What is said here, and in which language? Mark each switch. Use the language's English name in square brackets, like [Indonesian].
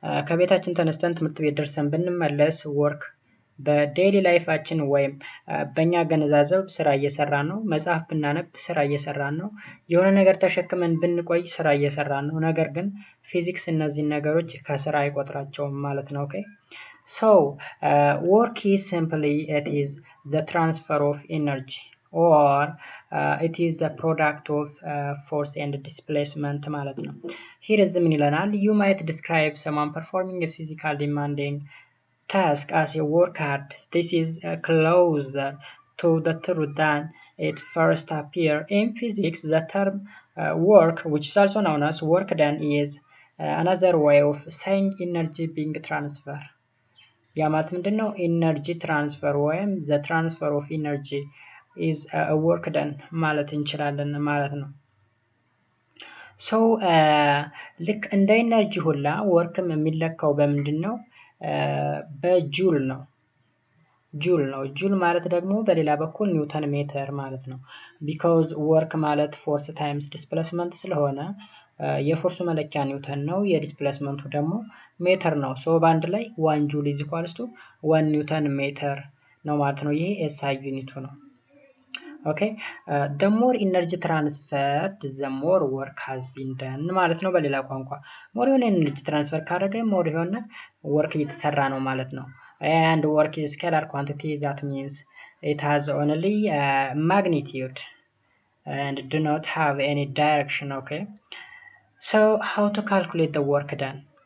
[Amharic] ከቤታችን ተነስተን ትምህርት ቤት ደርሰን ብንመለስ ወርክ በዴይሊ ላይፋችን ወይም በእኛ ገነዛዘብ ስራ እየሰራን ነው። መጽሐፍ ብናነብ ስራ እየሰራን ነው። የሆነ ነገር ተሸክመን ብንቆይ ስራ እየሰራን ነው። ነገር ግን ፊዚክስ እነዚህን ነገሮች ከስራ አይቆጥራቸውም ማለት ነው። ኦኬ [English] so work is simply it is the transfer of energy or it is the product of force and displacement [Amharic] ማለት ነው። [English] here is [Amharic] ምን ይለናል? [English] You might describe someone performing a physical demanding task as a work hard. This is closer to the truth than it first appears. In physics, the term work, which is also known as work done, is another way of saying energy being transferred. [Amharic] ያ ማለት ምንድነው? ኢነርጂ ትራንስፈር ወይም [English] the transfer of energy is a work done [Amharic] ማለት እንችላለን ማለት ነው። so ልክ እንደ ኢነርጂ ሁላ ወርክም የሚለካው በምንድነው? በጁል ነው። ጁል ማለት ደግሞ በሌላ በኩል ኒውተን ሜትር ማለት ነው። [English] because work [Amharic] ማለት ፎርስ ታይምስ ዲስፕሌስመንት ስለሆነ የፎርሱ መለኪያ ኒውተን ነው፣ የዲስፕሌስመንቱ ደግሞ ሜትር ነው። ሶ በአንድ ላይ 1 ጁል [English] is equals to [Amharic] 1 ኒውተን ሜትር ነው ማለት ነው። ይሄ ኤስአይ ዩኒቱ ነው። [English] ኦኬ the more energy transferred the more work has been done [Amharic] ማለት ነው። በሌላ ቋንቋ ሞር የሆነ ኤነርጂ ትራንስፈር ካደረገ ሞር የሆነ ወርክ እየተሰራ ነው ማለት ነው። [English] and work is scalar quantity that means it has only magnitude and do not have any direction. Okay, so how to calculate the work done?